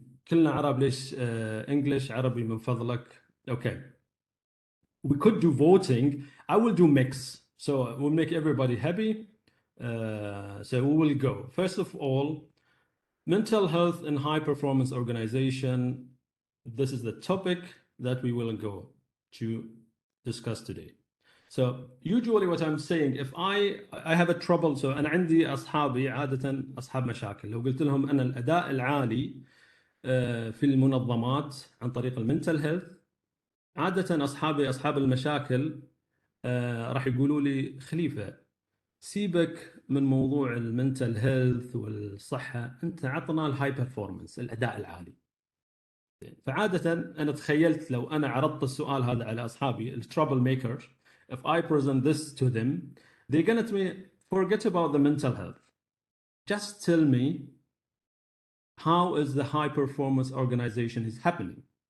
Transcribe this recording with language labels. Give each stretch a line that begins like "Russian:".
Arabic: كلنا عرب ليش English عربي من فضلك.
English: Okay. We could do voting. I will do mix. So we'll make everybody happy. So we will go. First of all, mental health in high performance organization. this is the topic that we will go to discuss today. So usually what I'm saying, if I have a trouble, so
Arabic: أنا عندي أصحابي عادة أصحاب مشاكل، لو قلت لهم أن الأداء العالي في المنظمات عن طريق المنتل هيلث، عادة أصحابي أصحاب المشاكل راح يقولوا لي خليفة سيبك من موضوع المنتل هيلث والصحة، أنت عطنا الهاي بيرفورمانس، الأداء العالي. فعادة أنا تخيلت لو أنا عرضت السؤال هذا على أصحابي الترابل ميكرز،
English: if I present this to them, they're going to tell me, forget about the mental health. Just tell me how is the high performance organization is happening.